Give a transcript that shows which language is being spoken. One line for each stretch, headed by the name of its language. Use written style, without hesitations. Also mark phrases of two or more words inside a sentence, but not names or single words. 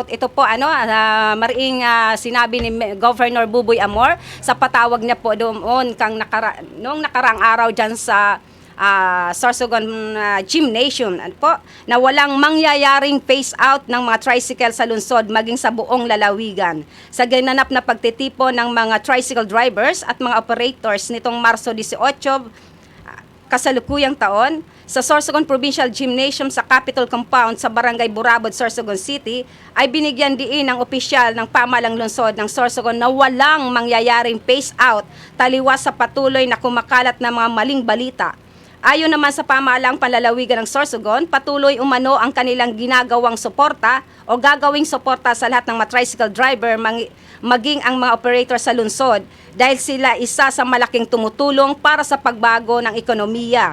Filipino: Ito po mariing sinabi ni Governor Buboy Amor sa patawag niya po doon noong nakaraang araw dyan sa Sorsogon Gymnasium na walang mangyayaring
English: phase out
Filipino: ng mga tricycle sa lungsod maging sa buong lalawigan. Sa gananap na pagtitipon ng mga
English: tricycle drivers
Filipino: at mga operators nitong Marso 18, kasalukuyang taon, sa Sorsogon Provincial Gymnasium sa Capitol Compound sa Barangay Burabod, Sorsogon City, ay binigyan diin ng opisyal ng pamahalang lungsod ng Sorsogon na walang mangyayaring
English: phase out
Filipino: taliwas sa patuloy na kumakalat na mga maling balita. Ayon naman sa pamahalang panlalawigan ng Sorsogon, patuloy umano ang kanilang ginagawang suporta o gagawing suporta sa lahat ng mga
English: tricycle driver
Filipino: maging ang mga operator sa lungsod dahil sila isa sa malaking tumutulong para sa pagbago ng ekonomiya.